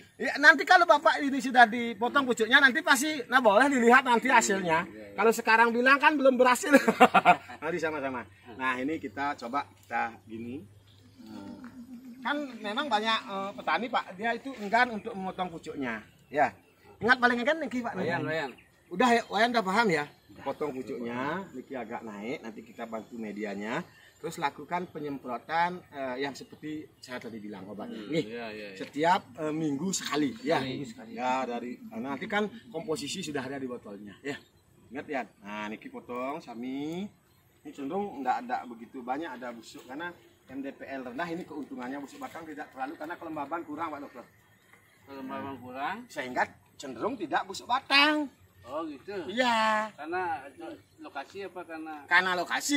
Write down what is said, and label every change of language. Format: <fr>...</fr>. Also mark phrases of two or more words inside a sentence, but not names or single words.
<id>Ya, nanti kalau Bapak ini sudah dipotong pucuknya nanti pasti boleh dilihat nanti hasilnya. Kalau sekarang bilang kan belum berhasil. Nanti sama-sama. Nah, ini kita coba gini. Kan memang banyak petani Pak, dia itu enggan untuk memotong pucuknya. Ya. Ingat paling enggan niki Pak. Wayan. Udah ya, Wayan udah paham ya? Potong pucuknya, niki agak naik, nanti kita bantu medianya. Terus lakukan penyemprotan yang seperti saya tadi bilang obatnya. Nih, setiap minggu sekali. Ya, ya dari nanti kan komposisi sudah ada di botolnya. Ya, ingat ya. Nah, niki potong sami. Ini cenderung nggak ada begitu banyak ada busuk karena MDPL rendah ini keuntungannya busuk batang tidak terlalu karena kelembaban kurang Pak Dokter. Kelembaban kurang Sehingga cenderung tidak busuk batang. Oh gitu. Iya. Karena lokasi apa karena lokasi.</id>